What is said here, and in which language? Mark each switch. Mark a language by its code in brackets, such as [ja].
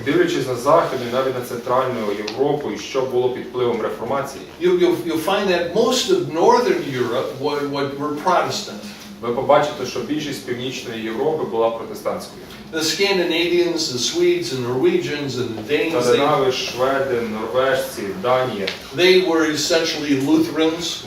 [uk] Дивлячись на Західну і навіть на Центральну Європу, і що було під впливом реформації, [en] you'll find that most of Northern Europe were Protestant. [uk] ви побачите, що більшість Північної Європи була протестантською. [en] The Scandinavians, the Swedes and Norwegians and the Danes, [uk] Скандинави, шведи, норвежці, Данія, [en] they were essentially Lutherans.